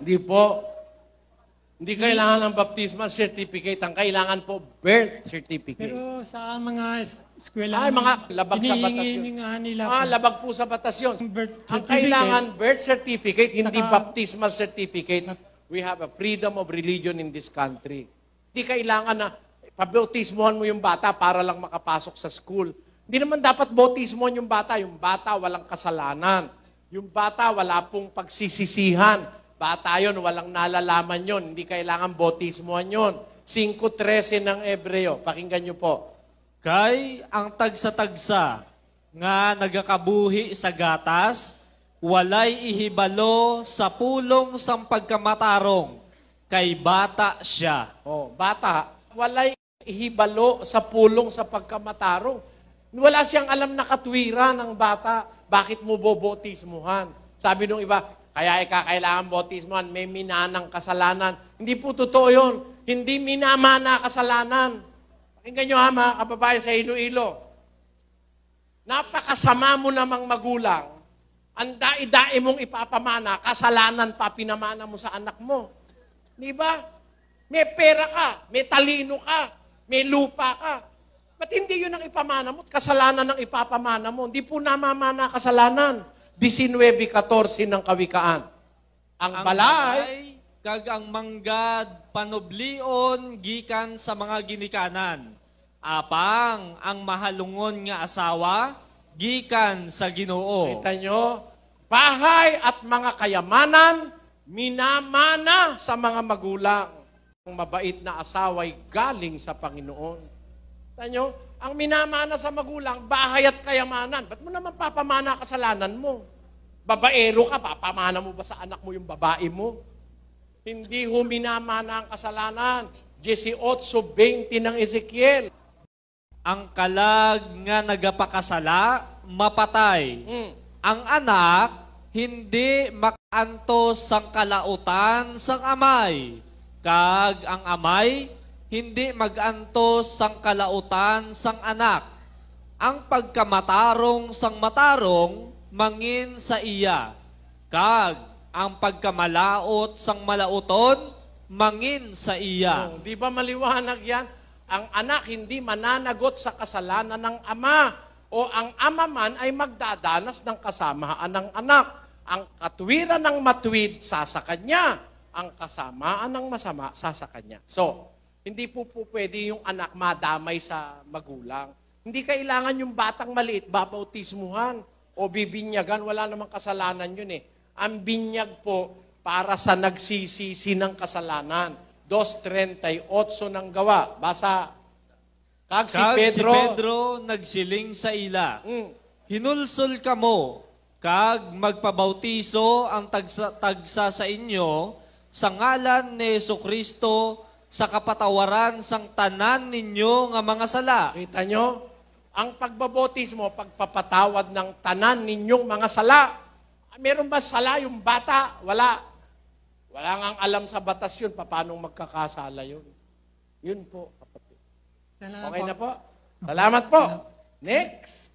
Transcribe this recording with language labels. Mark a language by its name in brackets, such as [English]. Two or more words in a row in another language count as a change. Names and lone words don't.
[Filipino] Hindi po. Hindi kailangan ng [English] baptismal certificate. [Filipino] Ang kailangan po, [English] birth certificate. [Filipino] Pero sa mga eskwela, mga labag sa batasyon. Nila labag po sa batasyon. Ang kailangan, [English] birth certificate, [Filipino] hindi [English] baptismal certificate. We have a freedom of religion in this country. [Filipino] Hindi kailangan na pabautismohan mo yung bata para lang makapasok sa school. Hindi naman dapat bautismohan yung bata. Yung bata walang kasalanan. Yung bata wala pong pagsisisihan. Bata yun, walang nalalaman yun. Hindi kailangan bautismohan yun. 5:13 ng Ebreo. Pakinggan nyo po. [Hiligaynon] Kay ang tagsa-tagsa nga nagakabuhi sa gatas, walay ihibalo sa pulong sang pagkamatarong, kay bata siya. Bata, walay ihibalo sa pulong sa pagkamatarong. [Filipino] Wala siyang alam na katwira ng bata. Bakit mo bobautismuhan? Sabi nung iba, kaya kailangan bautismuhan, may minanang kasalanan. Hindi po totoo yun. Hindi minamana kasalanan. Pakinggan nyo ha, mga kababayan sa Iloilo. Napakasama mo namang magulang. Ang dai-dai mong ipapamana, kasalanan pa pinamana mo sa anak mo. Di ba? May pera ka, may talino ka, may lupa ka. Ba't hindi yun ang ipamana mo? Kasalanan ang ipapamana mo. Hindi po namamana kasalanan. 19:14 ng Kawikaan. [Hiligaynon] Ang balay, kag ang manggad panoblion gikan sa mga ginikanan. Apang ang mahalungon nga asawa gikan sa Ginoo. [Filipino] Kita nyo, bahay at mga kayamanan, minamana sa mga magulang. Ang mabait na asawa'y galing sa Panginoon. Kita nyo, ang minamana sa magulang, bahay at kayamanan. Ba't mo naman papamana kasalanan mo? Babaero ka, papamana mo ba sa anak mo yung babae mo? Hindi ho minamana ang kasalanan. 18:20 ng Ezekiel. [Hiligaynon] Ang kalag nga nagapakasala, mapatay. Ang anak, hindi makantos sang kalautan sang amay. Kag ang amay, hindi magantos sang kalautan sang anak. Ang pagkamatarong sang matarong, mangin sa iya. Kag ang pagkamalaot sang malauton, mangin sa iya. [Filipino] Di ba maliwanag yan? Ang anak hindi mananagot sa kasalanan ng ama. O ang ama man ay magdadanas ng kasamaan ng anak. Ang katwiran ng matwid, sasa kanya. Ang kasamaan ng masama, sasa kanya. So, hindi po pwede yung anak madamay sa magulang. Hindi kailangan yung batang maliit babautismuhan o bibinyagan. Wala namang kasalanan yun eh. Ang binyag po, para sa nagsisisi ng kasalanan. 2:38 ng gawa. Basa. [Hiligaynon] Kag si Pedro, nagsiling sa ila. Hinulsol kamo, kag magpabautiso ang tagsa sa inyo sa ngalan ni Jesucristo sa kapatawaran sang tanan ninyo nga mga sala. [Filipino] Kita nyo? Ang pagbabotismo, pagpapatawad ng tanan ninyong mga sala. Meron ba sala yung bata? Wala. Wala nga alam sa batas yun, paano magkakasala yun. Yun po, kapatid. Okay na po? Salamat po. Next.